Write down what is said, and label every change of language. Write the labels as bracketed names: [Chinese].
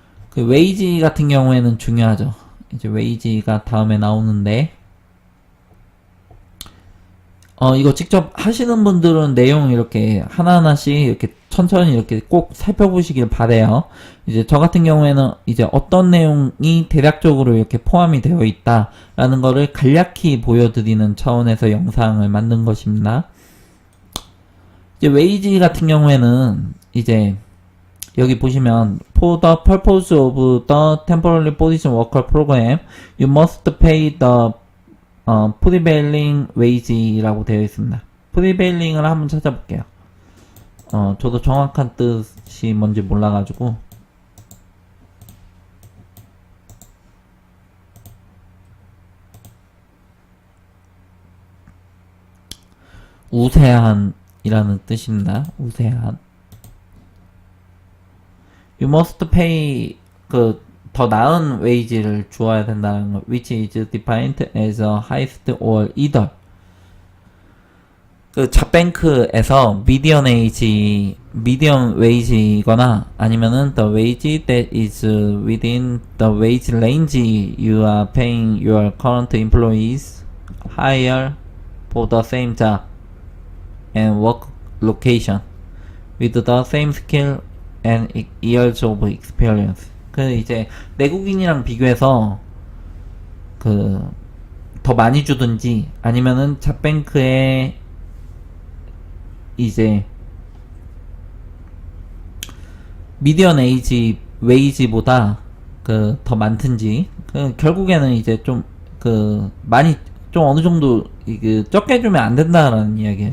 [Korean] 그 웨이지 같은 경우에는 중요하죠. 이제 웨이지가 다음에 나오는데 이거 직접 하시는 분들은 내용 이렇게 하나하나씩 이렇게 천천히 이렇게 꼭 살펴보시길 바래요. 이제 저 같은 경우에는 이제 어떤 내용이 대략적으로 이렇게 포함이 되어 있다라는 거를 간략히 보여드리는 차원에서 영상을 만든 것입니다. 이제 웨이지 같은 경우에는 이제 여기 보시면 [English] For the purpose of the temporary position worker program, you must pay the prevailing wage [Korean] 라고 되어 있습니다. 프리베일링을 한번 찾아볼게요. 저도 정확한 뜻이 뭔지 몰라가지고 우세한이라는 뜻입니다. 우세한. [English] You must pay [Korean] 더 나은 웨이지를 주어야 된다는 거. [English] Which is defined as a highest or either. [Korean] 잡뱅크에서 [English] median wage [Korean] 이거나 아니면은 [English] the wage that is within the wage range you are paying your current employees higher for the same job and work location with the same skill and years of experience. [Korean] 이제 내국인이랑 비교해서 더 많이 주든지 아니면은 잡뱅크에 이제 미디언 웨이지보다 더 많든지 결국에는 이제 좀 많이 좀 어느 정도 적게 주면 안 된다라는 이야기예요.